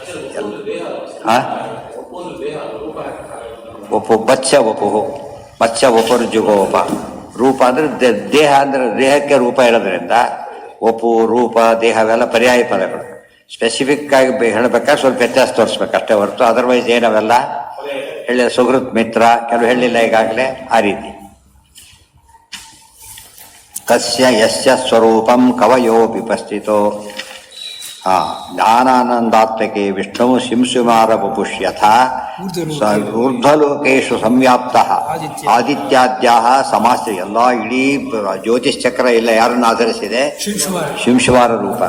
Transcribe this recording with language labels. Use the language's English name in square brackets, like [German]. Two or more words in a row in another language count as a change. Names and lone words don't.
[Sanskrit] ಒಪ್ಪು ಮತ್ಸ್ಯ ವಪು, ಮತ್ಸ್ಯ ವಪುರ್ಜುಗೋಪ. [Kannada] ರೂಪ ಅಂದರೆ ದೇಹ, ಅಂದರೆ ದೇಹಕ್ಕೆ ರೂಪ ಇರೋದ್ರಿಂದ ಒಪ್ಪು, ರೂಪ, ದೇಹವೆಲ್ಲ ಪರ್ಯಾಯ ಪದಗಳು. ಸ್ಪೆಸಿಫಿಕ್ ಆಗಿ ಹೇಳಬೇಕಾದ್ರೆ ಸ್ವಲ್ಪ ವ್ಯತ್ಯಾಸ ತೋರಿಸ್ಬೇಕು ಅಷ್ಟೇ ಹೊರತು ಅದರ್ವೈಸ್ ಏನವೆಲ್ಲ ಹೇಳಿ. ಸುಹೃತ್ ಮಿತ್ರ ಕೆಲವು ಹೇಳಿಲ್ಲ ಈಗಾಗಲೇ, ಆ ರೀತಿ. [Sanskrit] ತಸ್ಯ ಯಸ್ಯ ಸ್ವರೂಪಂ ಕವಯೋ ವಿಪಸ್ಥಿತೋ. ಜ್ಞಾನಾನಂದಾತ್ಮಕೆ ವಿಷ್ಣು ಶಿಂಶುಮಾರ ವಪುಷ್ಯಥ ಊರ್ಧ್ವಲೋಕೇಶು ಸಂವ್ಯಾಪ್ತಃ ಆದಿತ್ಯಾದ್ಯಾಃ ಸಮಾಸ್ಯ. [Kannada] ಎಲ್ಲ ಇಡೀ ಜ್ಯೋತಿಷ್ ಚಕ್ರ ಇಲ್ಲ ಯಾರನ್ನು ಆಧರಿಸಿದೆ? ಶಿಂಶುಮಾರ ರೂಪನ.